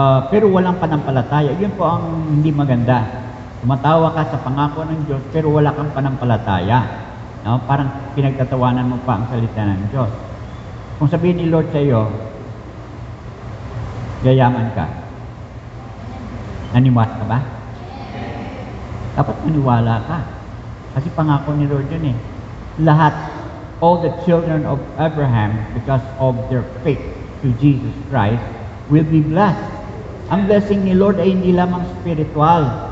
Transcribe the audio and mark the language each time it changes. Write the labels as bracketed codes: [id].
[tl] Pero walang panampalataya, yun po ang hindi maganda. Tumatawa ka sa pangako ng Diyos, pero wala kang panampalataya, no? Parang pinagtatawanan mo pa ang salita ng Diyos. Kung sabihin ni Lord sa iyo, yayaman ka, naniwala ka ba? Dapat maniwala ka. Kasi pangako ni Lord yun eh. Lahat, [en] all the children of Abraham, because of their faith to Jesus Christ, will be blessed. [tl] Ang blessing ni Lord ay hindi lamang spiritual.